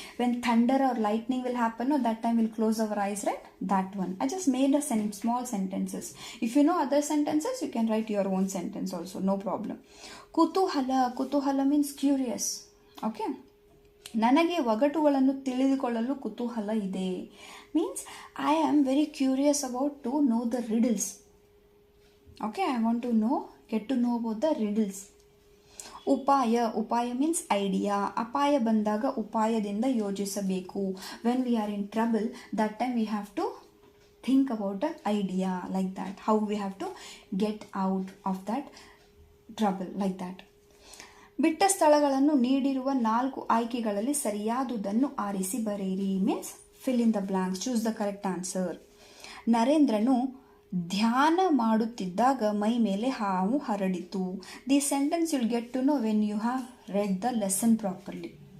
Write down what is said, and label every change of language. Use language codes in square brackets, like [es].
[en] When thunder or lightning will happen, that time will close our eyes, right? That one. I just made a small sentences. If you know other sentences, you can write your own sentence also, no problem. ಕುತೂಹಲ. [kn] ಕುತೂಹಲ [en] Means curious. [kn] Okay, ನನಗೆ ಒಗಟುಗಳನ್ನು ತಿಳಿದುಕೊಳ್ಳಲು ಕುತೂಹಲ ಇದೆ. [en] Means I am very curious about to know the riddles. Okay, I want to get to know about the riddles. [kn] ಉಪಾಯ. ಉಪಾಯ [en] Means idea. [kn] ಅಪಾಯ ಬಂದಾಗ ಉಪಾಯದಿಂದ ಯೋಚಿಸಬೇಕು. [en] When we are in trouble, that time we have to think about a idea, like that. How we have to get out of that trouble, like that. [kn] ಬಿಟ್ಟ ಸ್ಥಳಗಳನ್ನು ನೀಡಿರುವ 4 ಆಯ್ಕೆಗಳಲ್ಲಿ ಸರಿಯಾದುದನ್ನು ಆರಿಸಿ ಬರೆಯಿರಿ. [en] Means fill in the blanks, choose the correct answer. [kn] ನರೇಂದ್ರನು ಧ್ಯಾನ ಮಾಡುತ್ತಿದ್ದಾಗ ಮೈ ಮೇಲೆ ಹಾವು ಹರಡಿತು. [en] The sentence you'll get to know when you have read the lesson properly.